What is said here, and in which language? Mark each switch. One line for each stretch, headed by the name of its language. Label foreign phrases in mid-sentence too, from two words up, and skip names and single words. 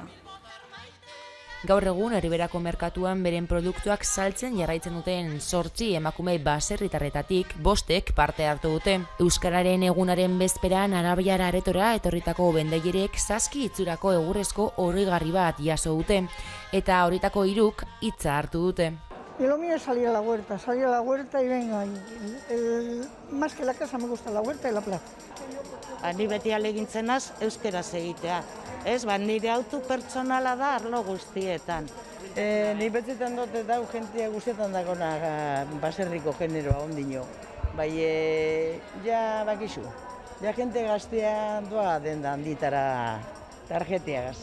Basque: Gaur egun Erriberako merkatuan beren produktuak saltzen jarraitzen duten 8 emakume baserritarretatik 5ek parte hartu dute. Euskararen egunaren bezperan Arabiara aretora etorritako BNDGrek 7 itzurako egurrezko orrigarri bat jaso dute, eta horietako 3k hitza hartu dute.
Spanish: Y lo mío es salir a la huerta y venga. Más que la casa me gusta la huerta y la plaza.
Basque: Ni beti ahalegintzen naiz euskeraz egitea. Ez, nire autu pertsonala da arlo guztietan. Ni betzetan dute dau jentia guztietan dagona baserriko generoa ondino. Bai, ja bakizu. Ja jente gaztea doa denda handitara tarjetiagaz.